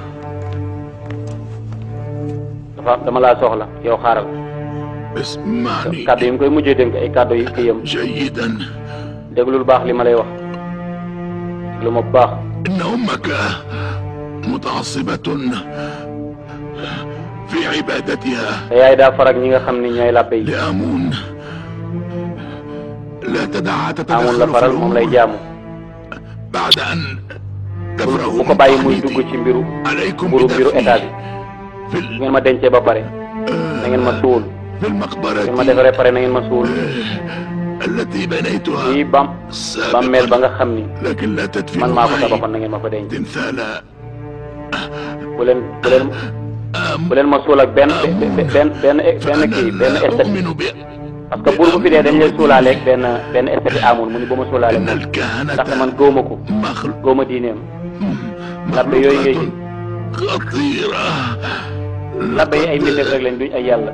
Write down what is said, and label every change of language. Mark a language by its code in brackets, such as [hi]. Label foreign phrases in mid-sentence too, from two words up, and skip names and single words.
[wo] dama laa soxla yow xaaral kàddu yi mu koy mujjee dénk ay kàddu yi kii yam déglu lu baax li ma lay wax lu ma baax [ar] إن أمك متعصبة في عبادتها [wo] te yaay daa farak ñi nga xam ni ñooy làbbe yi [ar] لا تدعها [wo] amoon la faral moom lay jaamu [ar] بعد أن تفرغوا [wo] bu ko bàyyi muy dugg ci mbiru état bi ngeen ma dencee ba pare na ngeen ma suul ngeen ma defaree pare na ngeen ma suul fii bàmmeel ba nga xam ni man maa ko tabaxoon na ngeen ma fa denc bu leen ma suul ak benn esthétique [fr] parce que [wo] buur bu fi dee dañ lay suulaaleeg benn esthétique amul mu ni ba ma suulaale moom ndaxte man góoma ko góoma diineem labbe yooyu ngay gis labbe yi ay mbindeef rek lañ duñ ay yàlla